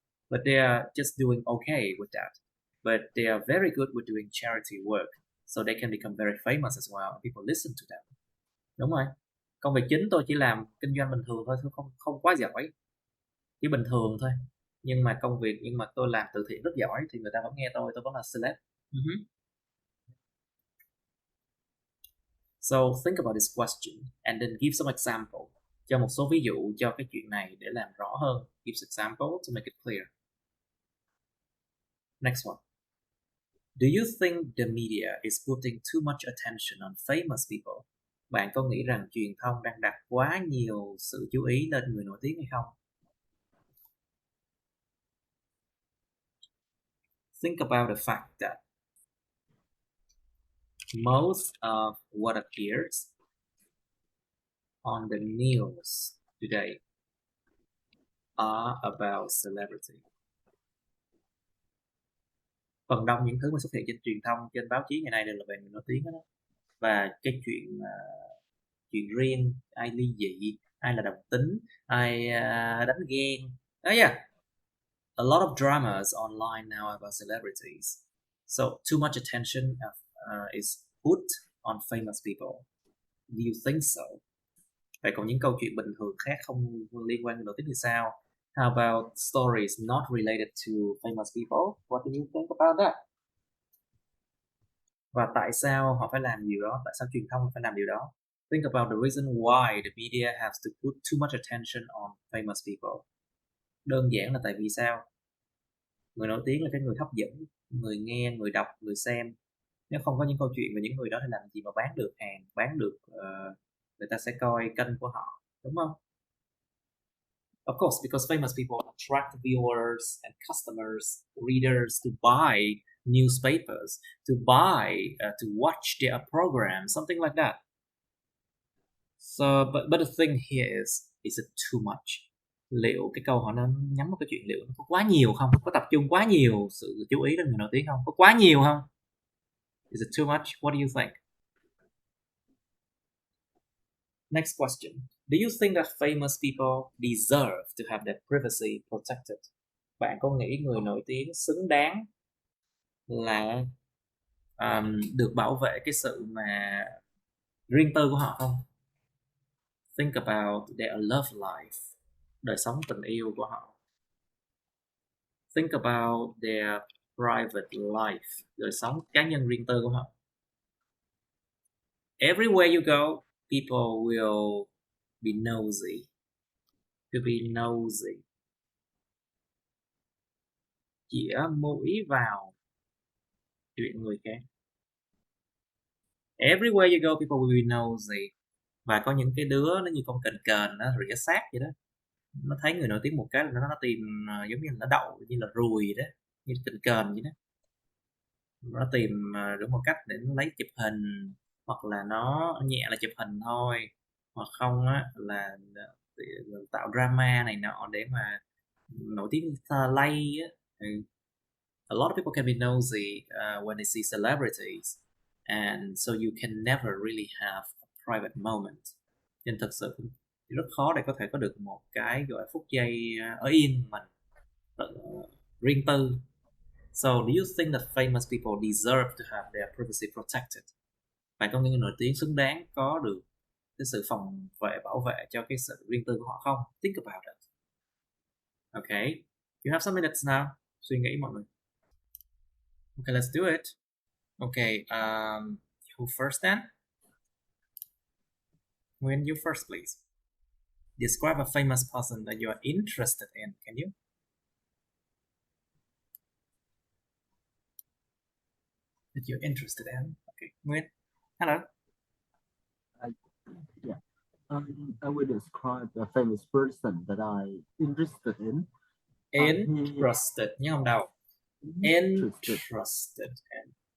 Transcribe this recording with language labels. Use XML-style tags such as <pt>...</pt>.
<en>But they are just doing okay with that. But they are very good with doing charity work. So they can become very famous as well. People listen to them.</en> <vi>Đúng rồi. Công việc chính tôi chỉ làm kinh doanh bình thường thôi, không quá giỏi, chỉ bình thường thôi. Nhưng mà tôi làm từ thiện rất giỏi thì người ta vẫn nghe tôi vẫn là celeb.</vi> <en>So think about this question and then give some example.</en> <vi>Cho một số ví dụ cho cái chuyện này để làm rõ hơn.</vi> <en>Give example to make it clear. Next one. Do you think the media is putting too much attention on famous people?</en> <vi>Bạn có nghĩ rằng truyền thông đang đặt quá nhiều sự chú ý lên người nổi tiếng hay không?</vi> <en>Think about the fact that most of what appears on the news today are about celebrity.</en> <vi>Phần đông những thứ mà xuất hiện trên truyền thông, trên báo chí ngày nay đều là về người nổi tiếng đó. Và cái chuyện riêng, ai ly dị, ai là đồng tính, ai đánh ghen.</vi> <en>A lot of dramas online now about celebrities. So too much attention is put on famous people. Do you think so?</en> <vi>Vậy còn những câu chuyện bình thường khác không liên quan đến nổi tiếng thì sao?</vi> <en>How about stories not related to famous people? What do you think about that?</en> <vi>Và tại sao họ phải làm điều đó? Tại sao truyền thông phải làm điều đó?</vi> <en>Think about the reason why the media has to put too much attention on famous people.</en> <vi>Đơn giản là tại vì sao? Người nổi tiếng là cái người hấp dẫn người nghe, người đọc, người xem. Nếu không có những câu chuyện về những người đó thì làm gì mà bán được hàng, bán được người ta sẽ coi kênh của họ, đúng không?</vi> <en>Of course, because famous people attract viewers and customers, readers to buy newspapers, to watch their program, something like that. So, but the thing here is it too much?</en> <vi>Liệu cái câu họ nó nhắm vào cái chuyện liệu nó có quá nhiều không? Có tập trung quá nhiều sự chú ý đến người nổi tiếng không? Có quá nhiều không?</vi> <en>Is it too much? What do you think? Next question. Do you think that famous people deserve to have their privacy protected?</en> <vi>Bạn có nghĩ người nổi tiếng xứng đáng là được bảo vệ cái sự mà riêng tư của họ không?</vi> <en>Think about their love life,</en> <vi>đời sống tình yêu của họ.</vi> <en>Think about their private life,</en> <vi>đời sống cá nhân riêng tư của họ.</vi> <en>Everywhere you go, people will be nosy. To be nosy.</en> <vi>Chĩa mũi vào chuyện người khác.</vi> <en>Everywhere you go, people will be nosy.</en> <vi>Và có những cái đứa nó như con kền nó rỉa xác vậy đó. Nó thấy người nổi tiếng một cái là nó tìm giống như là nó đậu như là ruồi đó, như kền vậy đó. Nó tìm được một cách để nó lấy chụp hình, hoặc là nó nhẹ là chụp hình thôi, hoặc không á là tạo drama này nọ để mà nổi tiếng lay á.</vi> <en>A lot of people can be nosy when they see celebrities, and so you can never really have a private moment.</en> <vi>Nên thật sự rất khó để có thể có được một cái gọi là phút giây ở yên mình riêng tư.</vi> <en>So do you think that famous people deserve to have their privacy protected?</en> <vi>Bạn có nghĩ người nổi tiếng xứng đáng có được cái sự phòng vệ, bảo vệ cho cái sự riêng tư của họ không?</vi> <en>Think about it. Okay, you have some minutes now.</en> <vi>Suy nghĩ mọi người.</vi> <en>Okay, let's do it. Okay, who first then? When you first, please. Describe a famous person that you are interested in. Can you? That you're interested in. Okay, Nguyên. Hello. Yeah. I will describe a famous person that I interested in.</en> <vi>Interested nhớ không đâu. Interested in.</vi>